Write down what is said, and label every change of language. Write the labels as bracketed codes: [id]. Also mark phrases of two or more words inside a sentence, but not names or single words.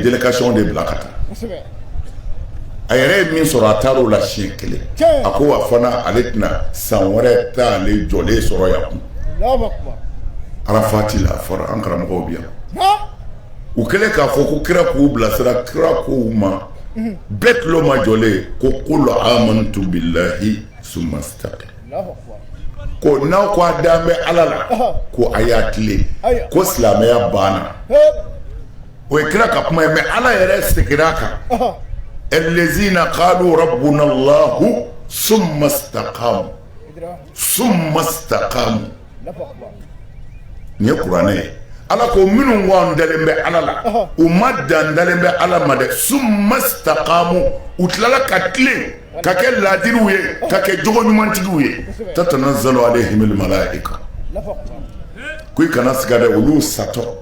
[fr] délégation de [bm] bila ka taa a yɛrɛ ye min sɔrɔ a taara o la siɲɛ kelen a ko wa fana ale tɛna san wɛrɛ t'ale jɔlen sɔrɔ yan kun Arafati la a fɔra an karamɔgɔw bi yan u kɛlen k'a fɔ ko kira k'u bilasira kira k'u ma bɛɛ tulo ma jɔlen ko [ar] قل آمنت بالله ثم استقم [bm] ko n'aw ko a dan bɛ Ala la ko a y'a tilen ko silamɛya banna o ye kira ka kuma ye mais Ala yɛrɛ seginna a kan [ar] الذين قالوا ربنا الله ثم استقاموا [bm] ni Kuranɛ ye Ala ko minnu ko dalen bɛ Ala la u ma dan dalen bɛ Ala ma dɛ [ar] ثم استقاموا [bm] u tilala ka tilen ka kɛ laadiriw ye ka kɛ jogo ɲumantigiw ye [ar] تتنزل عليهم الملائكة [bm] ko i kana siga dɛ olu satɔ